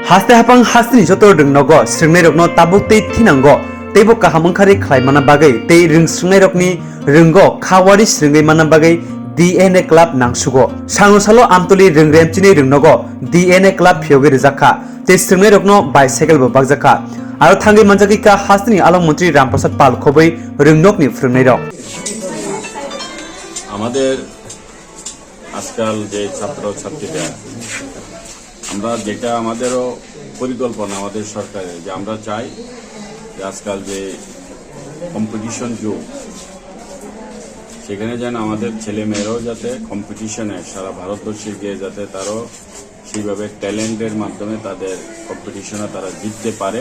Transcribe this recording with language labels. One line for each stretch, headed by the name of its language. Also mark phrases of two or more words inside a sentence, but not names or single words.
Kok Borok: haste hapang hastni joto rwngnogo Swrwngnairokno tabuk tei thinango teibo kahamungkhari khlaimana bagai tei Swrwngnairokni rwnggo khawari swrwngwi mana bagai DNA Club nangsugo sangusalo amtoli rwngremchini rwngnogo DNA Club Phiyogwi Rwkha tei Swrwngnairokno ByCycle bo Bakjakkha aro thangwi manjaki ka hastni alommantri Ramprasad Pal khoboi rwngnokni phwrwngnairok
Bangla: আমাদের আজকাল যে ছাত্র ছাত্রীরা আমরা যেটা আমাদেরও পরিকল্পনা আমাদের সরকারের যে আমরা চাই যে আজকাল যে কম্পিটিশন যুগ সেখানে যেন আমাদের ছেলে মেয়েরাও যাতে কম্পিটিশনে সারা ভারতবর্ষে গিয়ে যাতে তারাও সেইভাবে ট্যালেন্টের মাধ্যমে তাদের কম্পিটিশনে তারা জিততে পারে।